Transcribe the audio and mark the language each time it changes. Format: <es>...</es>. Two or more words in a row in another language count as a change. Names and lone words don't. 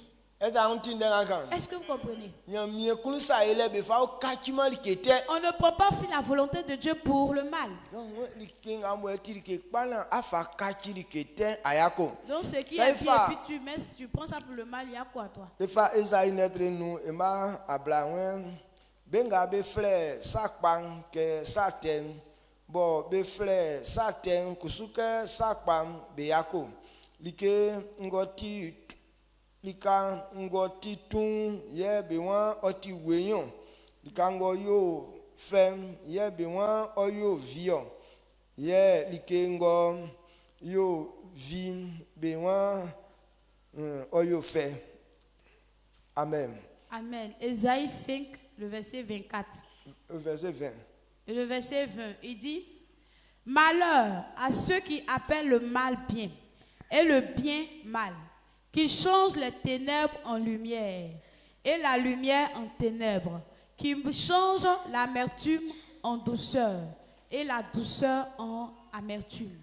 <fr>Est-ce que vous comprenez? On ne prend pas aussi la volonté de Dieu pour le mal. Donc ce qui est bien, et puis tu prends ça pour le mal, il y a quoi toi? Lika ngoti tun ye be wan oti weyon lika ngo yo fem ye be wan oyo vion ye like ngo yo vi be wan oyo fe. Amen. Amen. Ésaïe 5, le verset 24. Verset 20. Et le verset 20, il dit: malheur à ceux qui appellent le mal bien et le bien mal, qui change les ténèbres en lumière et la lumière en ténèbres, qui change l'amertume en douceur et la douceur en amertume.</fr>